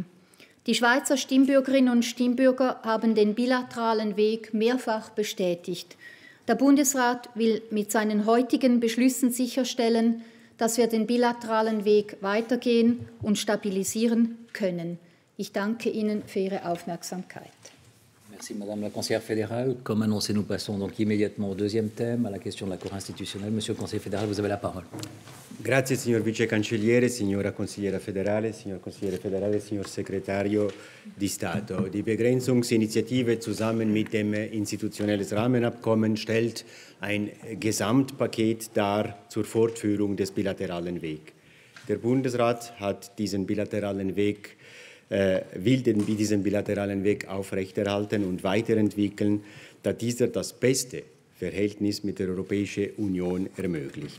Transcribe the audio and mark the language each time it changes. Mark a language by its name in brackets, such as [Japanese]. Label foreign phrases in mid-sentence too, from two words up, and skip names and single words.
[German] Die Schweizer Stimmbürgerinnen und Stimmbürger haben den bilateralen Weg mehrfach bestätigt. Der Bundesrat will mit seinen heutigen Beschlüssen sicherstellen, dass wir den bilateralen Weg weitergehen und stabilisieren können. Ich danke Ihnen für Ihre Aufmerksamkeit. [French] Merci Madame la Conseillère fédérale. Comme annoncé, nous passons donc immédiatement au deuxième thème, à la question de la Cour institutionnelle. Monsieur le Conseiller fédéral, vous avez la parole. [Italian] Grazie signor Vice Cancelliere, signora Consigliera federale, signor Consigliere federale, signor Segretario di Stato. [German] Die Begrenzungsinitiative zusammen mit dem institutionelles Rahmenabkommen stellt ein Gesamtpaket dar zur Fortführung des bilateralen Wegs. Der Bundesrat hat diesen bilateralen Weg will diesen bilateralen Weg aufrechterhalten und weiterentwickeln, da dieser das beste Verhältnis mit der Europäischen Union ermöglicht.